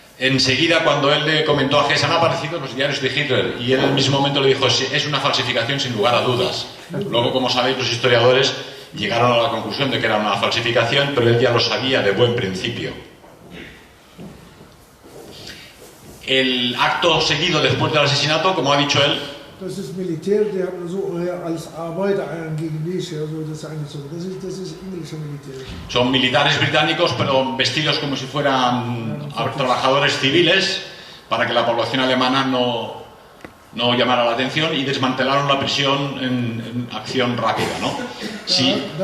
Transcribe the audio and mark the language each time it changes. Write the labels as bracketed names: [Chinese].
[Spanish] Enseguida, cuando él le comentó a Hess, han aparecido los diarios de Hitler, y él en el mismo momento le dijo, es una falsificación sin lugar a dudas. Luego, como sabéis, los historiadores llegaron a la conclusión de que era una falsificación, pero él ya lo sabía de buen principio. El acto seguido después del asesinato, como ha dicho él, [German] Das ist Militär, die haben so als Arbeiter gegen mich, also das ist eigentlich so. Das ist englische Militär. [Spanish] Son militares británicos, pero vestidos como si fueran trabajadores civiles, para que la población alemana no llamara la atención, y desmantelaron la prisión en acción rápida, ¿no? Sí.